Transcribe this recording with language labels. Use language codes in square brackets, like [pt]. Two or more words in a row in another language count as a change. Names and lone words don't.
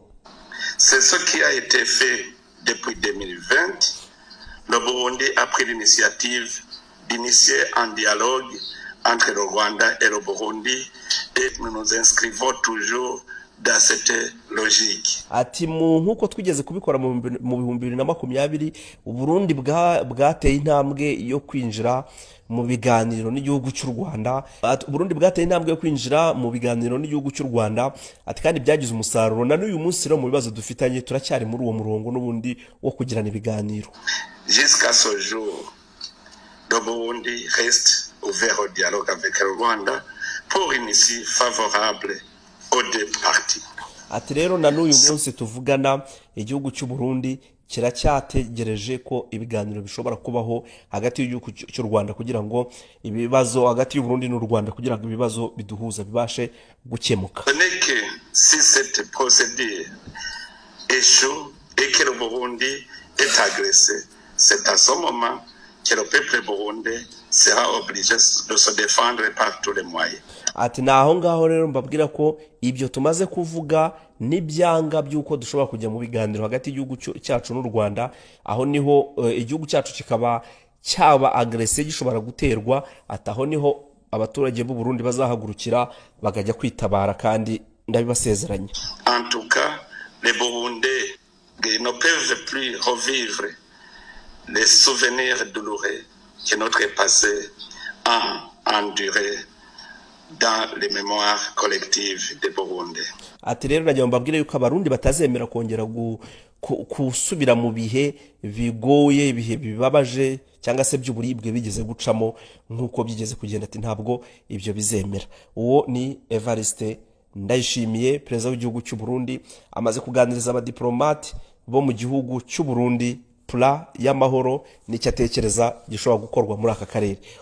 [fr] C'est ce qui a été fait depuis 2020. Le Burundi a pris l'initiative d'initier un dialogue entre le Rwanda et le Burundi et nous nous inscrivons toujours dans cette logique. [rw] Ati nkuko twigeze kubikora mu 2020 Uburundi bwateye intambwe yo kwinjira mu biganiro n'igihugu cy'u Rwanda. Uburundi bwateye intambwe yo kwinjira mu biganiro n'igihugu cy'u Rwanda. Ati kandi byagize umusaruro, na n'uyu munsi rero mu bibazo dufitanye turacyari muri uwo murongo n'ubundi wo kugirana ibiganiro. [fr] Jusqu'à ce jour, le Burundi reste ouvert au dialogue avec le Rwanda pour une issue favorable aux deux parties. [rw] Ati rero na n'uyu munsi tuvugana igihugu cy'u Burundi kiracyategereje ko ibiganiro bishobora kubaho hagati y'igihugu cy'u Rwanda kugira ngo ibibazo hagati y'u Burundi n'u Rwanda kugira ngo ibibazo biduhuza bibashe gukemuka. [fr] Ce n'est que si cette procédure échoue et que le Burundi est agressé, c'est à ce moment que le peuple burundais sera obligé de se défendre par tous les moyens. [rw] ati naho ngaho rero mbabwira ko ibyo tumaze kuvuga n'ibyanga by'uko dushobora kujya mu biganiro hagati y'igihugu cyacu n'u Rwanda, aho niho igihugu cyacu kikaba cyaba agrese gishobora guterwa, ataho niho abaturage b'u Burundi bazahagurukira bakajya kwitabara, kandi ndabibasezeranye. [fr] En tout cas, les Burundais ne peuvent plus revivre les souvenirs douloureux que notre passé a enduré dans les mémoires collectives des Burundais. [rw] Ati rero nagira mbabwire yuko abarundi batazemera kongera kusubira mu bihe bigoye, ibihe bibabaje cyangwa se by'uburibwe bigeze gucamo nk'uko byigeze kugenda. Ati ntabwo ibyo bizemera. Uwo ni Evariste Ndayishimiye, perezida w'igihugu cy'u Burundi, amaze kuganiriza abadiplomate bo mu gihugu cy'u Burundi pla y'amahoro n'icyo atekereza gishobora gukorwa muri aka karere.